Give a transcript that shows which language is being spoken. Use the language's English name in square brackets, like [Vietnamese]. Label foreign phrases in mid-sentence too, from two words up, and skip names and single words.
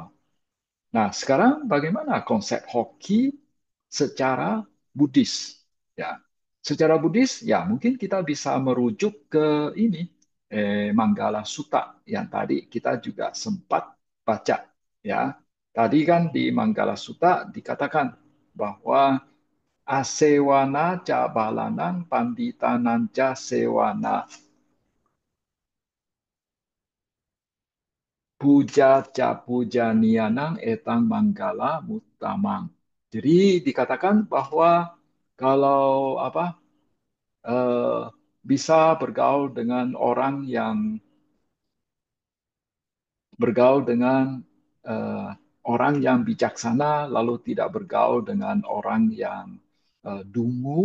[Indonesian] Nah, sekarang bagaimana konsep hoki secara Buddhis? Ya, secara Buddhis, ya mungkin kita bisa merujuk ke ini Manggala Sutta yang tadi kita juga sempat baca. Ya, tadi kan di Manggala Sutta dikatakan bahwa [Pali] asewana ca balanang panditanang ca sewana puja ca puja nianang etang manggala mutamang. [Indonesian] Jadi dikatakan bahwa kalau eh, bisa bergaul dengan orang yang bergaul dengan eh, orang yang bijaksana, lalu tidak bergaul dengan orang yang dungu.